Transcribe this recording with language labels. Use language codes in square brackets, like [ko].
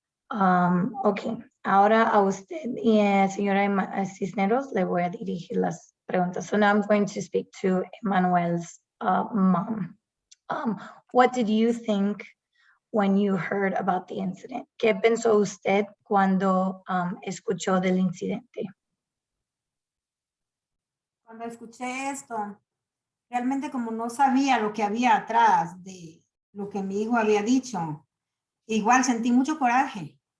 [es] Ok, ahora a usted y señora Cisneros le voy a dirigir las preguntas. [en] So now I'm going to speak to Emmanuel's mom. What did you think when you heard about the incident? [es] ¿Qué pensó usted cuando escuchó del incidente? Cuando escuché esto, realmente como no sabía lo que había atrás de lo que mi hijo había dicho, igual sentí mucho coraje.